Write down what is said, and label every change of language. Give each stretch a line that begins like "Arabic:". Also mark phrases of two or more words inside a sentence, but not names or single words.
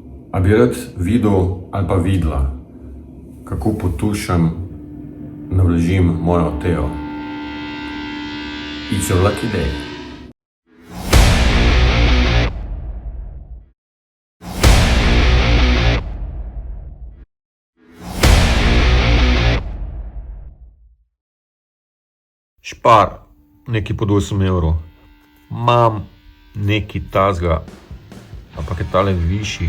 Slovenian: A bi rad videl ali pa videla, kako potušam, navlažim mojo Teo.
English: It's a lucky day.
Slovenian: Špar, nekaj pod 8 evrov. Mam nekaj tazga, ampak je tale višji.